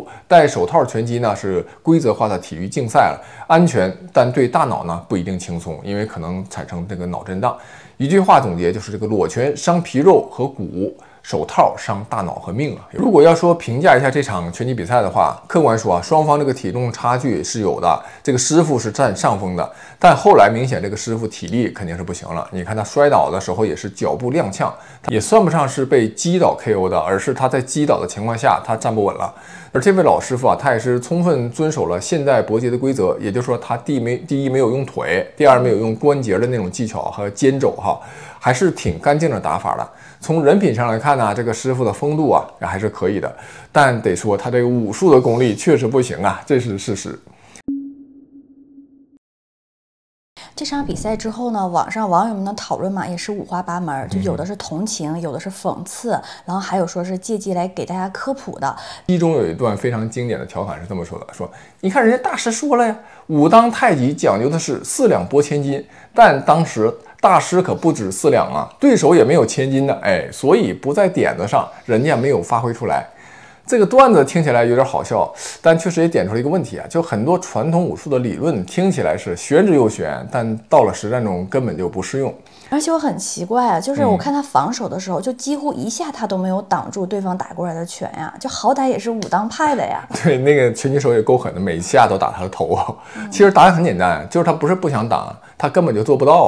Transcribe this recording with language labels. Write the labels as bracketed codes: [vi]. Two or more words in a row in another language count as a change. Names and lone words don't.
[zh] 戴手套拳擊呢是規則化的体育競賽了，安全，但對大腦呢不一定輕鬆，因為可能產生這個腦震盪。一句話總結就是：這個裸拳傷皮肉和骨，手套傷大腦和命啊！如果要說評價一下這場拳擊比賽的話，客觀說啊，雙方這個體重差距是有的，這個師傅是占上風的，但後來明顯這個師傅體力肯定是不行了。你看他摔倒的時候也是腳步踉蹌，也算不上是被擊倒 KO 的，而是他在擊倒的情況下他站不穩了。而這位老師傅啊，他也是充分遵守了现代搏擊的規則，也就是說他第一沒有用腿，第二沒有用關節的那種技巧和肩肘哈，還是挺乾淨的打法的。從人品上來看呢，這個師傅的风度啊還是可以的，但得說他這個武術的功力確實不行啊，這是事實。這場比賽之後呢，網上網友們的討論嘛也是五花八門，就有的是同情，有的是諷刺，然後還有說是借機来給大家科普的。其中有一段非常經典的調侃是這麼說的：說你看人家大師說了呀，武當太极講究的是4兩撥千斤，但當時大師可不止4兩啊，對手也沒有千斤的，哎，所以不在點子上，人家没有發揮出來。這個段子聽起來有點好笑，但確實也點出了一個問題啊，就很多傳統武術的理論聽起來是玄之又玄，但到了實戰中根本就不適用。而且我很奇怪啊，就是我看他防守的時候，就幾乎一下他都沒有擋住对方打過來的拳呀，就好歹也是武当派的呀。對，那個拳擊手也夠狠的，每一下都打他的頭。其實答案很簡單，就是他不是不想擋，他根本就做不到啊。